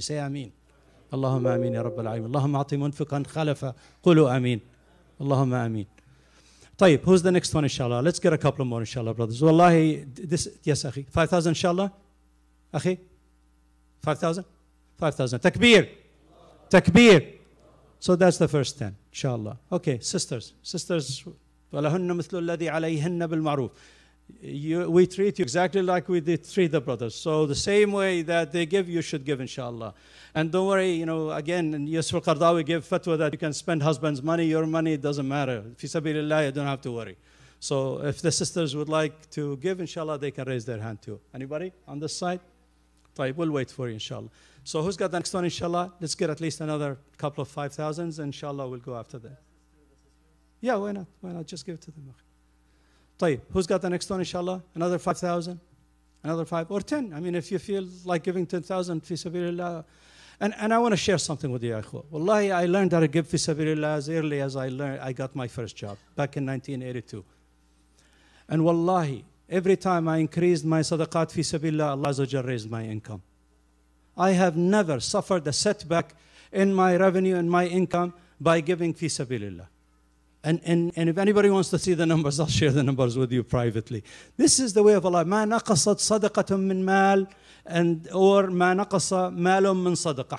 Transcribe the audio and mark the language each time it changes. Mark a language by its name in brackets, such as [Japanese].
[English] Say Ameen. [Arabic] اللهم آمين يا رب العالمين. اللهم أعطي منفقا خلفا. قولوا آمين. اللهم آمين. [English] طيب, who's the next one, inshallah? Let's get a couple more, inshallah, brothers. Wallahi, yes, akhi. 5,000, inshallah? Akhi? 5,000? 5,000. Takbir. Takbir. So that's the first 10, inshallah. Okay, sisters. [Arabic] Sisters, وَلَهُنَّ مِثْلُ الَّذِي عَلَيْهِنَّ بِالْمَعْرُوفِ. [English] We treat you exactly like we did treat the brothers. So the same way that they give, you should give, inshallah. And don't worry, you know, again, in Yusuf al-Qardawi gave fatwa that you can spend husband's money, your money, it doesn't matter. Fi sabilillah, you don't have to worry. So if the sisters would like to give, inshallah, they can raise their hand too. Anybody on this side? We'll wait for you, inshallah. So who's got the next one, inshallah? Let's get at least another couple of 5,000s, and inshallah, we'll go after that. Yeah, why not? Why not? Just give it to them. Who's got the next one, inshallah? Another 5,000? Another 5 or 10? I mean, if you feel like giving 10,000 fi sabilillah. And I want to share something with you, Akhwa. Wallahi, I learned how to give fi sabilillah as early as I got my first job, back in 1982. And wallahi, every time I increased my sadaqat fi sabilillah, Allah Azza wa Jal raised my income. I have never suffered a setback in my revenue and my income by giving fi sabilillah. And if anybody wants to see the numbers, I'll share the numbers with you privately. This is the way of Allah. [Arabic] ما نقصت صدقة من مال, or ما نقص مال من صدقة.